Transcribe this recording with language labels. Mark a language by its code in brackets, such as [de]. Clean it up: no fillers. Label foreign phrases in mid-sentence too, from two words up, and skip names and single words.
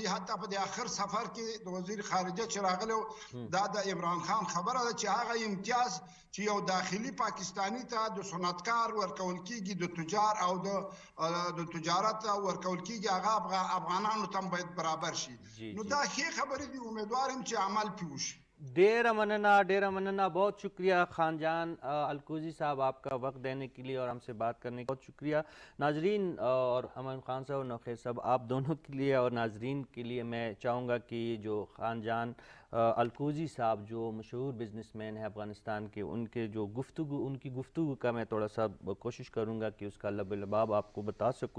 [ps] حتی په د آخر سفر کې د وزیر خارجه چې راغلی، دا د عمران خان خبره ده چې هغه امتیاز چې یو داخلي پاکستانی ته د صنعتکار ورکول کېږي، د تجار او د تجارت ورکول کېږي، هغه افغانانو ته هم باید برابر شي. نو دا ښې خبرې دي، امیدوار یم چې عمل پې وشي. ڈیرہ مننا. [ur] بہت شکریہ خان جان الکوزی صاحب، آپ کا وقت دینے کے لیے اور ہم سے بات کرنے کا بہت شکریہ. ناظرین اور امام خان صاحب اور نوخیر صاحب، آپ دونوں کے لیے اور ناظرین کے لیے میں چاہوں گا کہ جو خان جان الکوزی صاحب جو مشہور [en] business man [ur] ہیں افغانستان کے، ان کی گفتگو کا میں تھوڑا سا کوشش کروں گا کہ اس کا لب لباب آپ کو بتا سکوں۔